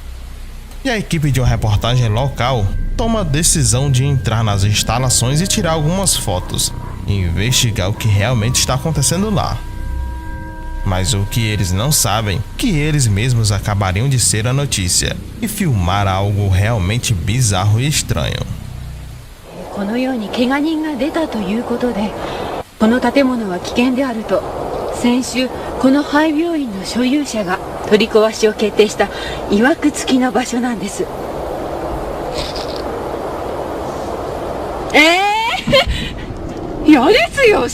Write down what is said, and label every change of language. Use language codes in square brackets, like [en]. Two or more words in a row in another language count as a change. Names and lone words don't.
[pt] E a equipe de uma reportagem local toma a decisão de entrar nas instalações e tirar algumas fotos e investigar o que realmente está acontecendo lá. Mas o que eles não sabem, que eles mesmos acabariam de ser a notícia e filmar algo realmente bizarro e estranho. [ja] このように怪我人が出たということで、この建物は危険であると先週この廃病院の所有者が取り壊しを決定した曰く付きの場所なんです。嫌ですよ。